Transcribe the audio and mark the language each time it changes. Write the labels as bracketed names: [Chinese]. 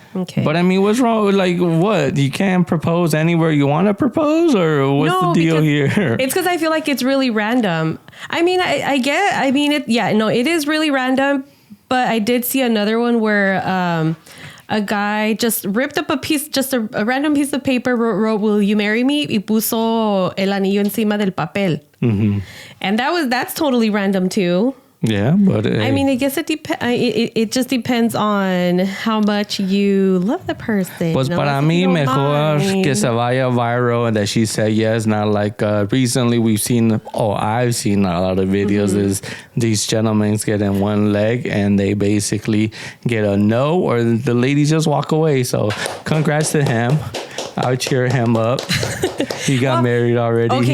[English] But I mean, what's wrong with what? You can't propose anywhere you want to propose, or what's the deal here? It's because I feel like it's really random. I mean, it is really random. But I did see another one where a guy just ripped up a random piece of paper, wrote, "Will you marry me?" [Spanish] y puso el anillo encima del papel. [English] And that's totally random too. Yeah, but I mean, I guess it just depends on how much you love the person. [Spanish] Pues para mí mejor que se vaya viral [English] and that she said yes. Not like recently I've seen a lot of videos is these gentlemen get in one leg and they basically get a no, or the ladies just walk away. So congrats to him. I would cheer him up. He got married already. Okay.